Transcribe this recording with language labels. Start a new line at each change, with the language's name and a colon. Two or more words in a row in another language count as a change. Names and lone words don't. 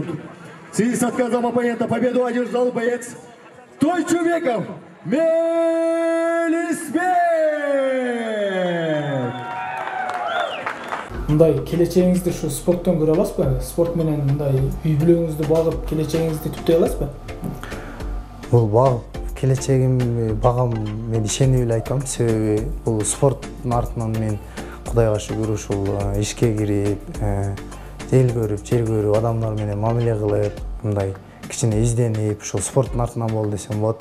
Russian: В связи с отказом оппонента победу одержал боец Тойчубеков Мелисбек.
Kyrgyz: Мындай келечегиңизди ушу спорттон көрө аласызбы? Спорт менен мындай үй бүлөңүздү багып, келечегиңизди түптөй аласызбы? Бул багып келечегим багам, мен ишенип эле айтам, себеби бул спорттун артынан мен Кудайга шүгүр ушул ишке кирип, эл көрүп, жер көрүп, адамдар менен мамиле кылып, мындай кичине изденип, ушул спорттун артынан болду десем болот.